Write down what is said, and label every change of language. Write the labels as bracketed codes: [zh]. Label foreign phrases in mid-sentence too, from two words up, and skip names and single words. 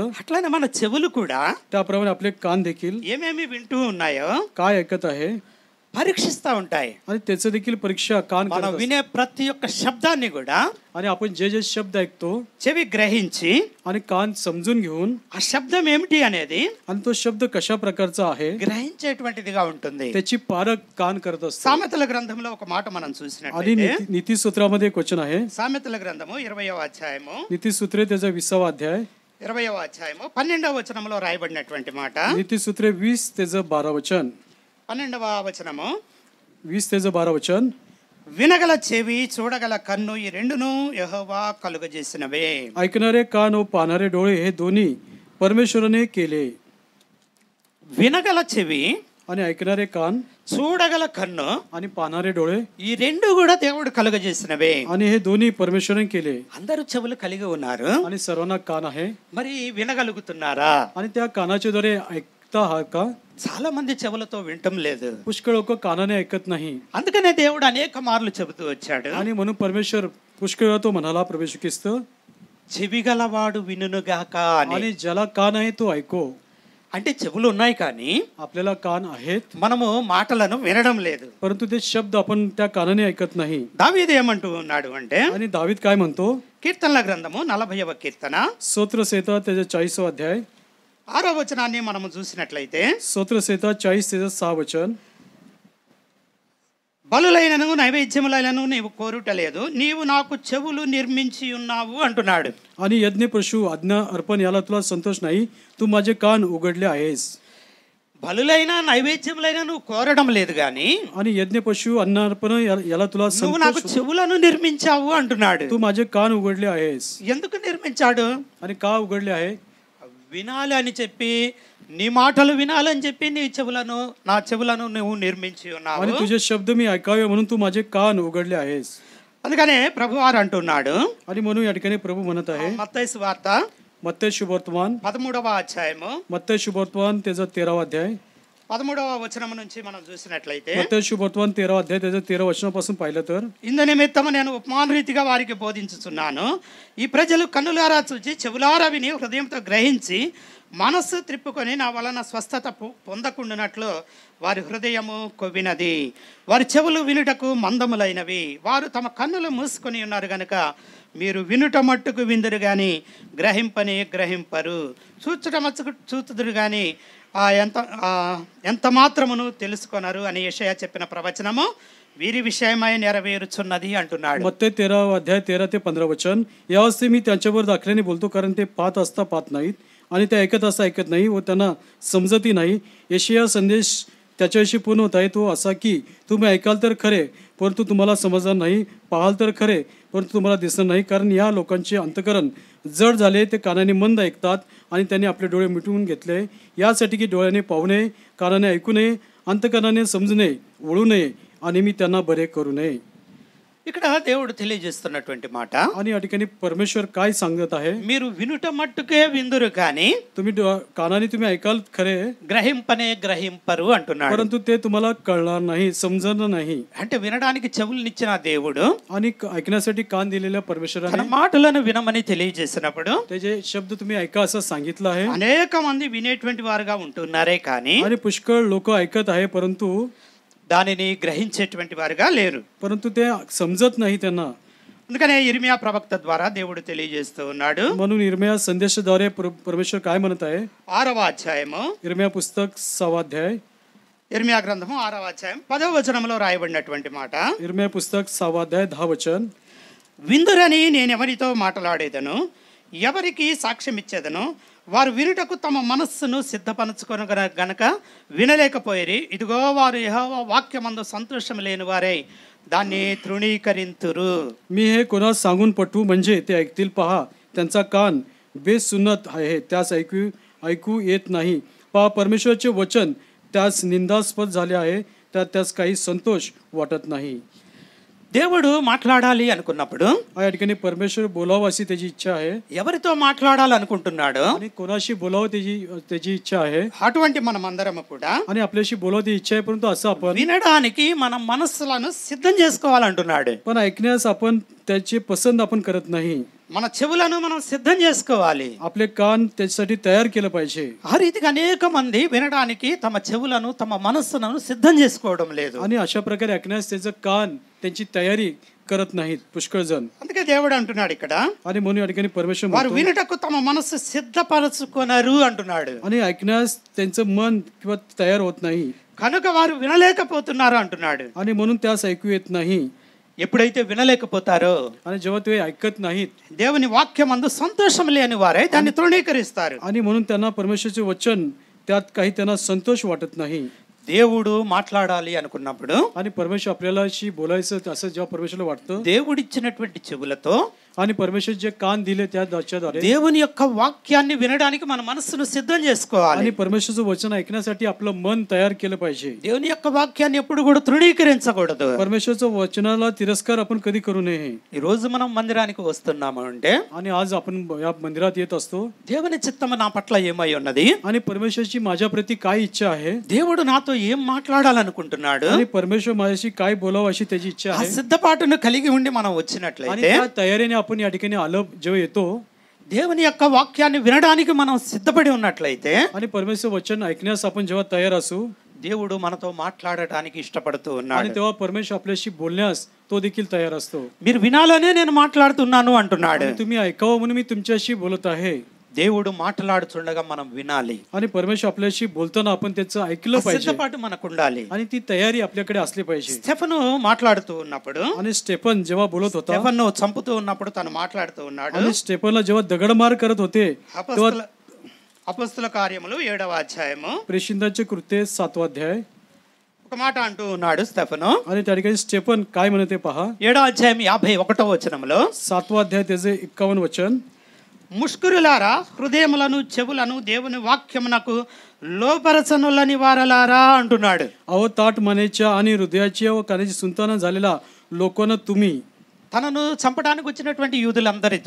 [te] అట్లానే మన చెవులు కూడా [mr] त्याप्रमाणे आपले कान देखील [te] ఏమేమి వింటూ ఉన్నాయో [mr] काय ऐकत आहे [te] పరీక్షిస్తా ఉంటాయి. [mr] आणि त्याचं देखील परीक्षा कान [te] మనం [mr] करत असतात. [te] వినే ప్రతి ఒక్క శబ్దాన్ని కూడా [mr] आणि आपण जे जे शब्द ऐकतो [te] చెవి గ్రహించి [mr] आणि कान समजून घेऊन [te] ఆ శబ్దం ఏమిటి అనేది [mr] आणि तो शब्द कशा प्रकारचा आहे [te] గ్రహించేటువంటిదిగా ఉంటుంది. [mr] त्याची पारख कान करत असतो. [te] సామెతల గ్రంథంలో ఒక మాట మనం [mr] आणि [te] చూసినట్లయితే [mr] नीतिसूत्रामध्ये एक वचन आहे. [te] సామెతల గ్రంథము 20వ అధ్యాయము [mr] नीतिसूत्रे त्याचा 20वा अध्याय [te] 20వ అధ్యాయము 12వ వచనంలో రాయబడినటువంటి మాట. [mr] नीतिसूत्रे 20 त्याचं 12 वचन. [te] 12వ వచనము, [mr] 20 त्याचं 12 वचन. [te] వినగల చెవి చూడగల కన్ను ఈ రెండును యెహోవా కలుగజేసినవే. [mr] ऐकणारे कान व पाहणारे डोळे हे दोन्ही परमेश्वराने केले. [te] వినగల చెవి, [mr] आणि ऐकणारे कान [te] చూడగల కన్ను, [mr] आणि पाहणारे डोळे [te] ఈ రెండు కూడా దేవుడు కలుగజేసినవే. [mr] आणि हे दोन्ही परमेश्वराने केले. [te] అందరూ చెవులు కలిగి ఉన్నారు, [mr] आणि सर्वांना कान आहे. [te] మరి వినగలుగుతున్నారా? [mr] आणि त्या कानाच्या द्वारे ऐकता हा का. [te] చాలా మంది చెవులతో వినటం లేదు. [mr] पुष्कळ लोक कानाने ऐकत नाही. [te] అందుకనే దేవుడు అనేక మార్లు చెబుతూ వచ్చాడు, [mr] आणि म्हणून परमेश्वर पुष्कळ वेळा तो म्हणाला प्रभू ख्रिस्त, [te] చెవి గలవాడు వినుగాక అని. [mr] आणि ज्याला कान आहे तो ऐको. [te] అంటే చెవులు ఉన్నాయి కానీ [mr] आपल्याला कान आहेत [te] మనము మాటలను వినడం లేదు. [mr] परंतु ते शब्द आपण त्या कानाने ऐकत नाही. [te] దావీదు ఏమంటూ ఉన్నాడు అంటే, [mr] आणि दावीद काय म्हणतो, [te] కీర్తనల గ్రంథము 40వ కీర్తన [mr] स्तोत्रसंहिता त्याचा 40वा अध्याय [te] 6వ వచనాన్ని మనము చూసినట్లయితే, [mr] स्तोत्रसंहिता 40 त्याचं 6 वचन. [te] బలులైనను నైవేద్యములైనను నీవు కోరుట లేదు, నీవు నాకు చెవులు నిర్మించి ఉన్నావు అంటున్నాడు. [mr] आणि यज्ञ पशु आज्ञा अर्पण याला तुला संतोष नाही, तू माझे कान उघडले आहेस. [te] బలులైన నైవేద్యములైన నువ్వు కోరడం లేదు గాని [mr] आणि यज्ञ पशु अन्न अर्पण याला तुला [te] నువ్వు నాకు చెవులను నిర్మించావు అంటున్నాడు. [mr] तू माझे कान उघडले आहेस. [te] ఎందుకు నిర్మించాడు? [mr] आणि का उघडले आहे? [te] వినాలి అని చెప్పి, నీ మాటలు వినాలని చెప్పి నా చెవులను నువ్వు నిర్మించి ఉన్నావు. [mr] आणि तुझे शब्द मी ऐकावे म्हणून तू माझे कान उघडले आहेस. [te] అందుకనే ప్రభువారు అంటున్నాడు. [mr] आणि म्हणून या ठिकाणी प्रभू म्हणत आहे, [te] మత్తయి సువార్త [mr] मत्तई शुभवर्तमान [te] 13వ అధ్యాయము, [mr] मत्तई शुभवर्तमान त्याचा 13वा अध्याय, [te] 13వ వచనం నుంచి మనం చూసినట్లయితే, [mr] मत्तई शुभवर्तमान 13वा अध्याय त्याच्या 13 वचनापासून पाहिलं तर, [te] ఇందు నిమిత్తము నేను ఉపమాన రీతిగా వారికి బోధించుచున్నాను. ఈ ప్రజలు కన్నులారా చూచి చెవులారా విని హృదయంతో గ్రహించి మనస్సు త్రిప్పుకొని నా వలన స్వస్థత పొందకుండానట్లు వారి హృదయము కొవ్వినది, వారి చెవులు వినుటకు మందములైనవి, వారు తమ కన్నులు మూసుకొని ఉన్నారు గనుక మీరు వినుట మట్టుకు విందురు గాని గ్రహింపని గ్రహింపరు, చూచుట మచ్చుకు చూతుదురు గాని ఎంత మాత్రమును తెలుసుకొనరు అని యెషయా చెప్పిన ప్రవచనము వీరి విషయమై నెరవేరుచున్నది అంటున్నాడు. [mr] मत्तई 13वा अध्याय 13 ते 15 वचन. यावेळी मी त्यांच्यावर दाखल्याने बोलतो, कारण ते पाहत असता पाहत नाहीत आणि ते ऐकत असता ऐकत नाही व त्यांना समजतही नाही. यెషయా संदेश त्याच्याविषयी पूर्ण होत आहे, तो असा की तुम्ही ऐकाल तर खरे परंतु तुम्हाला समजणार नाही, पाहाल तर खरे परंतु तुम्हाला दिसणार नाही, कारण या लोकांचे अंतःकरण जड झाले, ते कानाने मंद ऐकतात आणि त्यांनी आपले डोळे मिटवून घेतले, यासाठी की डोळ्याने पाहू नये, कानाने ऐकू नये, अंतःकरणाने समजू नये, वळू नये आणि मी त्यांना बरे करू नये. [te] ఇక్కడ దేవుడు తెలియజేస్తున్నటువంటి మాట, [mr] आणि या ठिकाणी परमेश्वर काय सांगत आहे, [te] మీరు వినుట మట్టుకే విందురు కానీ [mr] तुम्ही कानाने तुम्ही ऐकाल खरे [te] గ్రహింపనే గ్రహింపరు అంటున్నాడు. [mr] परंतु ते तुम्हाला कळणार नाही, समजणार नाही. [te] అంటే వినడానికి చెవులనిచ్చిన దేవుడు [mr] आणि ऐकण्यासाठी कान दिलेल्या [te] తన [mr] परमेश्वराने [te] మాటలను వినమని తెలియజేసినప్పుడు [mr] त्याचे शब्द तुम्ही ऐका असं सांगितलं आहे. [te] అనేక మంది వినేటువంటి వారుగా ఉంటున్నారే కానీ [mr] आणि पुष्कळ लोक ऐकत आहे, परंतु [te] దానిని గ్రహించేటువంటి వారుగా లేరు. [mr] परंतु ते समजत नाही त्यांना. [te] అందుకనే ఇర్మియా ప్రవక్త ద్వారా దేవుడు తెలియజేస్తూ ఉన్నాడు. [mr] म्हणून इर्मिया संदेशाद्वारे परमेश्वर काय म्हणत आहे, [te] 6వ అధ్యాయము, [mr] इर्मिया पुस्तक 6वा अध्याय, [te] ఇర్మియా గ్రంథము 6వ అధ్యాయం 10వ వచనంలో రాయబడినటువంటి మాట, [mr] इर्मिया पुस्तक 6वा अध्याय 10 वचन. [te] విందురని నేను ఎవరితో మాట్లాడేదను, ఎవరికి సాక్ష్యం ఇచ్చేదను, వారు వినుటకు తమ మనస్సును సిద్ధపరచుకొని గనక వినలేకపోయేరి, ఇదిగో వారు యెహోవా వాక్యమందు సంతోషం లేని వారై దాన్ని తృణీకరింతురు. [mr] मी हे कोणास सांगून पटवू म्हणजे ते ऐकतील, पहा त्यांचा कान बेसुन्नत आहे, त्यास ऐकू येत नाही. पहा परमेश्वराचे वचन त्यास निंदास्पद झाले आहे, त्यास काही संतोष वाटत नाही. [te] దేవుడు మాట్లాడాలి అనుకున్నప్పుడు [mr] या ठिकाणी परमेश्वर बोलावं अशी त्याची इच्छा आहे. [te] ఎవరితో మాట్లాడాలనుకుంటున్నాడు [mr] आणि कोणाशी बोलावं त्याची इच्छा आहे. [te] అటువంటి మనం అందరము కూడా [mr] आणि आपल्याशी बोलावं ती इच्छा आहे, परंतु असं आपण [te] వినడానికి మన మనస్సులను సిద్ధం చేసుకోవాలంటున్నాడు. [mr] पण ऐकण्यास आपण त्याची पसंत आपण करत नाही. [te] మన చెవులను మనం సిద్ధం చేసుకోవాలి, [mr] आपले कान त्याच्यासाठी तयार केलं पाहिजे. [te] ఆ రీతిగా అనేక మంది వినడానికి తమ చెవులను తమ మనస్సులను సిద్ధం చేసుకోవడం లేదు. [mr] आणि अशा प्रकारे ऐकण्यास त्याचं कान त्यांची तयारी करत नाहीत पुष्कळ जण. [te] అందుకే దేవుడు అంటున్నాడు ఇక్కడ, [mr] आणि म्हणून या ठिकाणी परमेश्वर [te] వారు [mr] म्हणतो, [te] వినుటకు తమ మనస్సు సిద్ధపరచుకొనరు అంటున్నాడు. [mr] आणि ऐकण्यास त्यांचं मन किंवा तयार होत नाही, [te] కనుక వారు వినలేకపోతున్నారు అంటున్నాడు. [mr] आणि म्हणून त्यास ऐकू येत नाही. [te] ఎప్పుడైతే వినలేకపోతారో [mr] आणि जेव्हा ते ऐकत नाहीत, [te] దేవుని వాక్యమందు సంతోషం లేని వారే దాన్ని తృణీకరిస్తారు. [mr] आणि म्हणून त्यांना परमेश्वराचे वचन त्यात काही त्यांना संतोष वाटत नाही. [te] దేవుడు మాట్లాడాలి అనుకున్నప్పుడు [mr] आणि परमेश्वर आपल्याशी बोलायचं असं जेव्हा परमेश्वरला वाटतं, [te] దేవుడిచ్చినటువంటి చెవులతో [mr] आणि परमेश्वर जे कान दिले त्याद्वारे [te] దేవుని యొక్క వాక్యాన్ని వినడానికి మన మనస్సును సిద్ధం చేసుకోవాలి. [mr] आणि परमेश्वरचं वचन ऐकण्यासाठी आपलं मन तयार केलं पाहिजे. [te] దేవుని యొక్క వాక్యాన్ని ఎప్పుడు కూడా తృణీకరించకూడదు. [mr] परमेश्वरचं वचनाला तिरस्कार आपण कधी करू नये. [te] ఈ రోజు మనం మందిరానికి వస్తున్నాము అంటే, [mr] आणि आज आपण या मंदिरात येत असतो, [te] దేవుని చిత్తము నా పట్ల ఏమై ఉన్నది, [mr] आणि परमेश्वरची माझ्या प्रती काय इच्छा आहे, [te] దేవుడు నాతో ఏం మాట్లాడాలనుకుంటున్నాడు, [mr] आणि परमेश्वर माझ्याशी काय बोलावं अशी त्याची इच्छा [te] ఆ [mr] आहे. [te] సిద్ధపాటును కలిగి ఉండి మనం [mr] आणि [te] వచ్చినట్లయితే [mr] त्या तयारीने आपण या ठिकाणी आलो जेव्हा येतो, [te] దేవుని యొక్క వాక్యాన్ని వినడానికి మనం సిద్ధపడి ఉన్నట్లయితే, [mr] आणि परमेश्वर वचन ऐकण्यास आपण जेव्हा तयार असू, [te] దేవుడు మనతో మాట్లాడటానికి ఇష్టపడుతూ [mr] आणि [te] ఉన్నాడు. [mr] तेव्हा परमेश्वर आपल्याशी बोलण्यास तो देखील तयार असतो. [te] మీరు వినాలనే నేను మాట్లాడుతున్నాను అంటున్నాడు. [mr] आणि तुम्ही ऐकावं म्हणून मी तुमच्याशी बोलत आहे. [te] దేవుడు మాట్లాడుచుండగా మనం వినాలి. [mr] आणि परमेश्वर आपल्याशी बोलताना आपण त्याचं ऐकलं पाहिजे, [te] సిద్ధపాటు మనకు ఉండాలి. [mr] आणि ती तयारी आपल्याकडे असली पाहिजे. [te] స్టెఫను మాట్లాడుతూ ఉన్నప్పుడు, [mr] आणि स्टेफन जेव्हा बोलत होता, [te] స్టెఫన్ను చంపుతూ ఉన్నప్పుడు తను మాట్లాడుతూ ఉన్నాడు. [mr] आणि स्टेफनला जेव्हा दगडमार करत होते, तेव्हा [te] అపొస్తల కార్యములు 7వ అధ్యాయము [mr] प्रेषितांचे कृत्ये 7वा अध्याय. [te] ఒక మాట అంటూ ఉన్నాడు స్టెఫను. [mr] आणि त्या ठिकाणी स्टेफन काय म्हणते पहा. [te] 7వ అధ్యాయం 51వ వచనంలో [mr] 7वा अध्याय त्याचे 51 वचन. [te] ముష్కరులారా, హృదయములను చెవులను దేవుని వాక్యమునకు లోపరచనులని వారలారా అంటున్నాడు. [mr] अहो ताट मनेच्या आणि हृदयाची व कानाची सुंताना झालेला लोकांना तुम्ही. [te] తనను చంపడానికి వచ్చినటువంటి యూదులందరితో